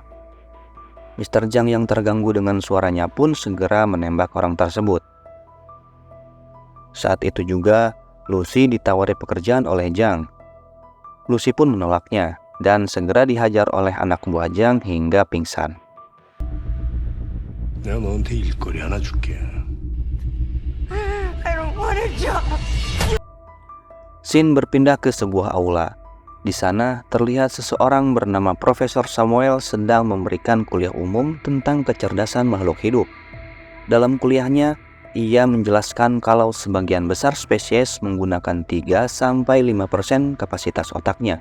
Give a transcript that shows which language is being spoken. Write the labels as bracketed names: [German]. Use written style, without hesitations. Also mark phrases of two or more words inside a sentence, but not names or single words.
[Indonesian] Mr. Zhang yang terganggu dengan suaranya pun segera menembak orang tersebut. Saat itu juga, Lucy ditawari pekerjaan oleh Zhang. Lucy pun menolaknya dan segera dihajar oleh anak buah Zhang hingga pingsan. [Korean] 내가 너한테 일거리 하나 줄게. [English] I don't want a job. [Indonesian] Scene berpindah ke sebuah aula. Di sana terlihat seseorang bernama Profesor Samuel sedang memberikan kuliah umum tentang kecerdasan makhluk hidup. Dalam kuliahnya, ia menjelaskan kalau sebagian besar spesies menggunakan 3-5% kapasitas otaknya.